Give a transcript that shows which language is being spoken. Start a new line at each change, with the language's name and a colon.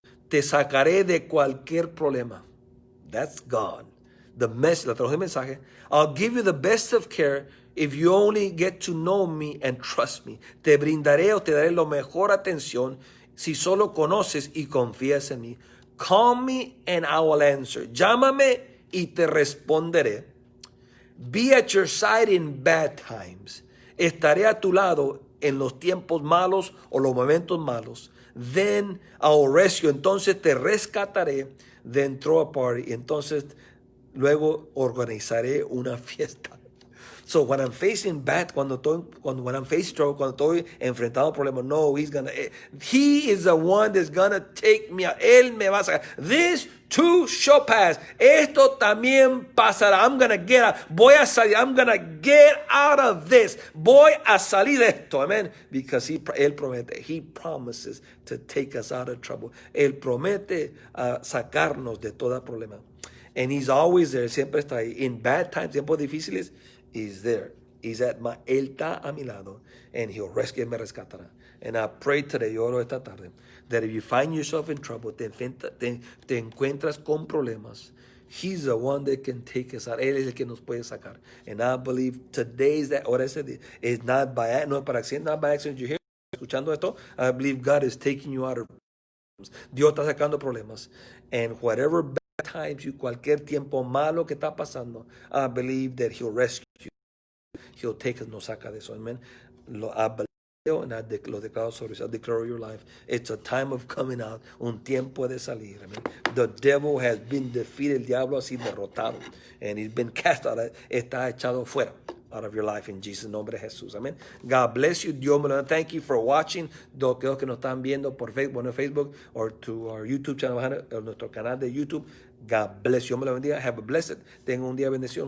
Spanish: Te sacaré de cualquier problema.
English: That's God. The message,
Spanish: la traducción del mensaje.
English: I'll give you the best of care if you only get to know me and trust me.
Spanish: Te brindaré o te daré la mejor atención si solo conoces y confías en mí.
English: Call me and I will answer.
Spanish: Llámame y te responderé.
English: Be at your side in bad times.
Spanish: Estaré a tu lado en los tiempos malos o los momentos malos.
English: Then I will rescue.
Spanish: Entonces te rescataré.
English: Then throw a party.
Spanish: Entonces luego organizaré una fiesta.
English: So when I'm facing bad, when I'm facing trouble,
Spanish: cuando estoy enfrentado a problemas,
English: no, he is the one that's gonna take me out.
Spanish: Él me va a sacar.
English: This too shall pass.
Spanish: Esto también pasará.
English: I'm gonna get out.
Spanish: Voy a salir.
English: I'm gonna get out of this.
Spanish: Voy a salir de esto.
English: Amen.
Spanish: Because él promete.
English: He promises to take us out of trouble.
Spanish: Él promete sacarnos de todo problema.
English: And he's always there.
Spanish: Siempre está ahí.
English: In bad times,
Spanish: tiempos difíciles,
English: he's there.
Spanish: Él está a mi lado,
English: and he'll rescue,
Spanish: me rescatará.
English: And I pray today,
Spanish: yo oro esta tarde,
English: that if you find yourself in trouble,
Spanish: te encuentras con problemas,
English: he's the one that can take us out.
Spanish: Él es el que nos puede sacar.
English: And I believe today is that,
Spanish: ahora ese día,
English: it's not by,
Spanish: no es para
English: accident, not by accident. You hear,
Spanish: escuchando esto,
English: I believe God is taking you out of problems.
Spanish: Dios está sacando problemas.
English: And whatever bad times
Spanish: cualquier tiempo malo que está pasando,
English: I believe that he'll rescue you. He'll take us,
Spanish: nos saca de eso.
English: Amen. I believe and
Spanish: lo declaro sobre eso.
English: I declare your life. It's a time of coming out.
Spanish: Un tiempo de salir.
English: Amen. The devil has been defeated.
Spanish: El diablo ha sido derrotado.
English: And he's been cast out.
Spanish: Está echado fuera.
English: Out of your life in Jesus' nombre Jesús. Amén. God bless you.
Spanish: Dios me lo bendiga.
English: Thank you for watching.
Spanish: Los que nos están viendo por Facebook,
English: or to our YouTube channel,
Spanish: nuestro canal de YouTube.
English: God bless you.
Spanish: Dios me lo bendiga.
English: Have a blessed.
Spanish: Tenga un día de bendición.